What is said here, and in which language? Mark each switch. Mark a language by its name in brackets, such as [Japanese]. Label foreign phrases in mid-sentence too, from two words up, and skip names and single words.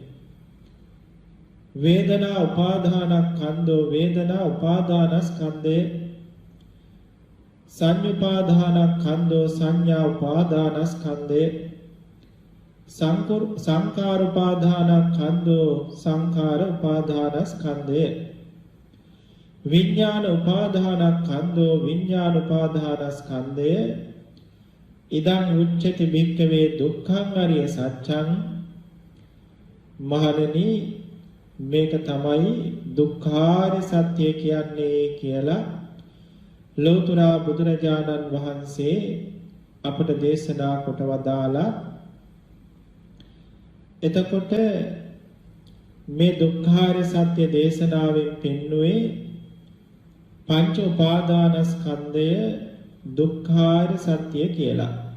[Pali] වේදනා උපාදානස්කන්ධෝ [Sinhala] වේදනා උපාදානස්කන්ධය, සංයුපාදානස්කන්ධෝ සංඥා උපාදානස්කන්ධය, [Pali] සංඛාර උපාදානස්කන්ධෝ [Sinhala] සංඛාර උපාදානස්කන්ධය, [Pali] විඥාන උපාදානස්කන්ධෝ [Sinhala] විඥාන උපාදානස්කන්ධය. [Pali] ඉදං උච්චති භික්ඛවේ දුක්ඛං අරිය සත්‍යං [Sinhala] මහණෙනි මේක තමයි දුක්ඛාරිය සත්‍ය කියන්නේ කියලා ලෞතර බුදුරජාණන් වහන්සේ අපට දේශනා කොට වදාලා. එතකොට මේ දුක්ඛාරිය සත්‍ය දේශනාවෙන් පෙන්වුවේ පංච උපාදානස්කන්ධය දුක්ඛාරිය සත්‍ය කියලා.